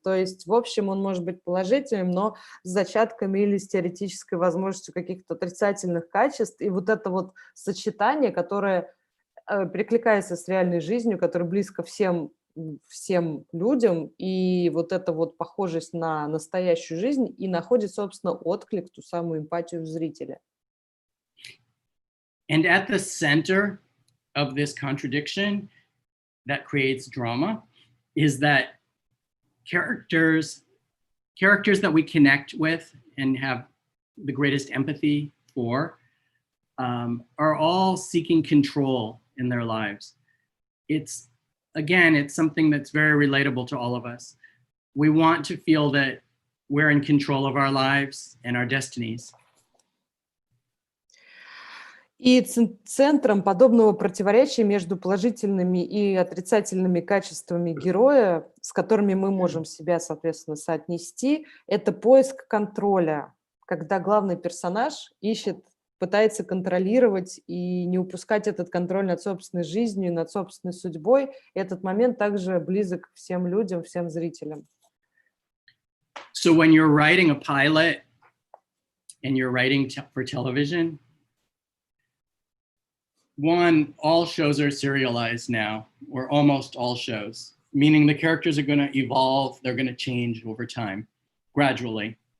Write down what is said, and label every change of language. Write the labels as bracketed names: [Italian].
[Russian] То есть, в общем, он может быть положительным, но с зачатками или с теоретической возможностью каких-то отрицательных качеств. И вот это вот сочетание, которое перекликается с реальной жизнью, которое близко всем людям, и вот эта вот похожесть на настоящую жизнь и находит, собственно, отклик, ту самую эмпатию в зрителя. [English] And at the center of this contradiction that creates drama is that characters that we connect with and have the greatest empathy for are all seeking control in their lives. It's something that's very relatable to all of us. We want to feel that we're in control of our lives and our destinies. [Russian] И центром подобного противоречия между положительными и отрицательными качествами героя, с которыми мы можем себя, соответственно, соотнести, это поиск контроля, когда главный персонаж пытается контролировать и не упускать этот контроль над собственной жизнью, над собственной судьбой. И этот момент также близок всем людям, всем зрителям. [English] So when you're writing a pilot and you're writing for television, one, all shows are serialized now, or almost all shows, meaning the characters are going to evolve, they're going to change over time, gradually.